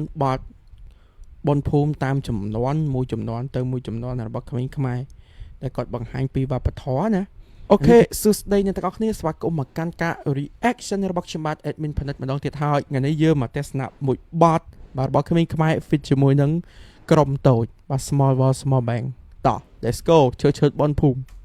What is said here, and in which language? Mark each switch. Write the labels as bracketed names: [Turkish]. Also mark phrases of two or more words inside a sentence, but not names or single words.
[Khmer] បទបនភូមិតាមចំនួនមួយចំនួនទៅមួយចំនួនរបស់ក្មេងខ្មែរដែលគាត់បង្ហាញពីវប្បធម៌ណាអូខេសួស្តីអ្នកទាំងអស់គ្នាស្វាគមន៍មកកាន់ការ reaction របស់ខ្ញុំបាទ admin ផនិតម្ដងទៀតហើយថ្ងៃនេះយើងមកទស្សនាមួយបទរបស់ក្មេងខ្មែរ fit ជាមួយនឹងក្រុមតូចបាទ [English] small world small bang [Khmer] តោះ [English] let's go [Khmer] ឈើបនភូមិ